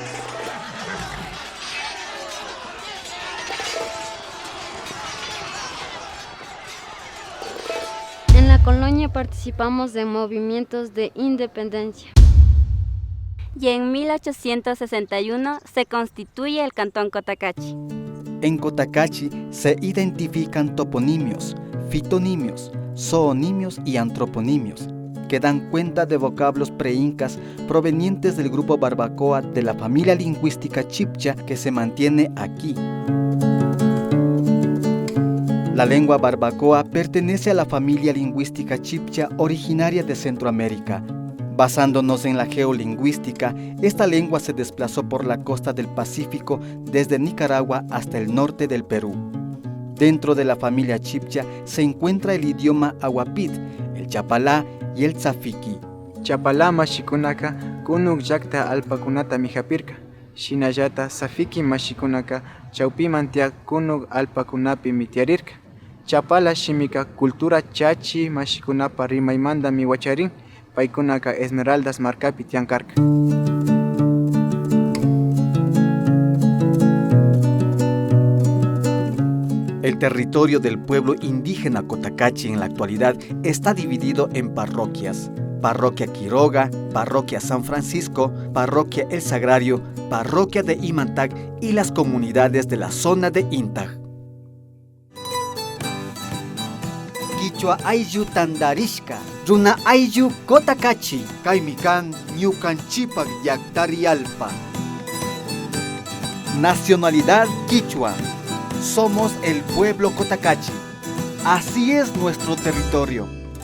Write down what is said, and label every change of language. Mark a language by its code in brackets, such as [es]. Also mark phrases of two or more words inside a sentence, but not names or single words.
[es] En la colonia participamos de movimientos de independencia. Y en 1861 se constituye el Cantón Cotacachi. En Cotacachi se identifican toponimios, fitonimios, zoonimios y antroponimios, que dan cuenta de vocablos preincas provenientes del grupo barbacoa de la familia lingüística chibcha que se mantiene aquí. La lengua barbacoa pertenece a la familia lingüística chibcha originaria de Centroamérica. Basándonos en la geolingüística, esta lengua se desplazó por la costa del Pacífico desde Nicaragua hasta el norte del Perú. Dentro de la familia chibcha se encuentra el idioma aguapit, el chapalá y el tzafiqui. [qu] Chapalá mashikunaka kunuk llaqta alpakunata mijapirka. Shinallata tzafiqui mashikunaka chawpimantiaq kunuk alpakunapi mitiarirka. Chapala shimika cultura chachi mashikunapa rimaymanta miwacharin. Paikunaka Esmeraldas markapi tiankarka. [es] El territorio del pueblo indígena Cotacachi en la actualidad está dividido en parroquias. Parroquia Quiroga, Parroquia San Francisco, Parroquia El Sagrario, Parroquia de Imantag y las comunidades de la zona de Intag. [qu] Quichua ayllu tandarishka, runa ayllu Cotacachi, Kaimikan ñukanchipak llaqtarialpa. [es] Nacionalidad quichua. Somos el pueblo Cotacachi. Así es nuestro territorio.